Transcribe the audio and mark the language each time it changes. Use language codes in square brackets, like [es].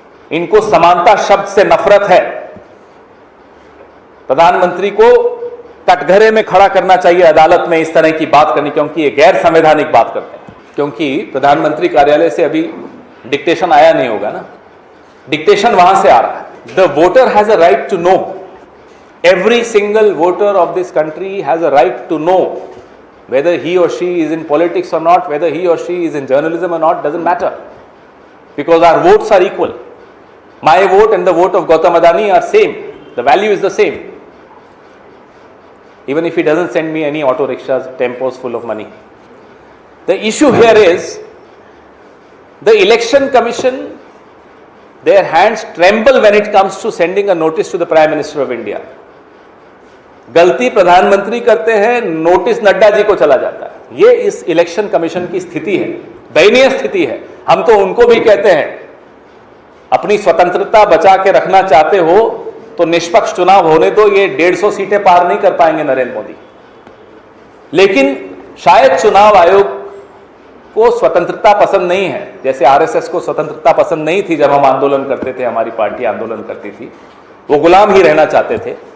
[hi] इनको समानता शब्द से नफरत है। प्रधानमंत्री को कटघरे में खड़ा करना चाहिए अदालत में इस तरह की बात करनी, क्योंकि ये गैर संवैधानिक बात करते हैं। क्योंकि प्रधानमंत्री कार्यालय से अभी डिक्टेशन आया नहीं होगा ना, डिक्टेशन वहां से आ रहा है। [en] The voter has a right to know, every single voter of this country has a right to know whether he or she is in politics or not, whether he or she is in journalism or not, doesn't matter, because our votes are equal. My vote and the vote of Gautam Adani are same, the value is the same, even if he doesn't send me any auto rickshaws, tempos full of money. The issue here is the election commission, their hands tremble when it comes to sending a notice to the Prime Minister of India. [hi] गलती प्रधानमंत्री करते हैं, notice Nadda ji को चला जाता है। ये इस इलेक्शन कमीशन की स्थिति है, दयनीय स्थिति है। हम तो उनको भी कहते हैं, अपनी स्वतंत्रता बचा के रखना चाहते हो तो निष्पक्ष चुनाव होने दो। ये 150 सीटें पार नहीं कर पाएंगे नरेंद्र मोदी। लेकिन शायद चुनाव आयोग को स्वतंत्रता पसंद नहीं है, जैसे आरएसएस को स्वतंत्रता पसंद नहीं थी जब हम आंदोलन करते थे, हमारी पार्टी आंदोलन करती थी, वो गुलाम ही रहना चाहते थे।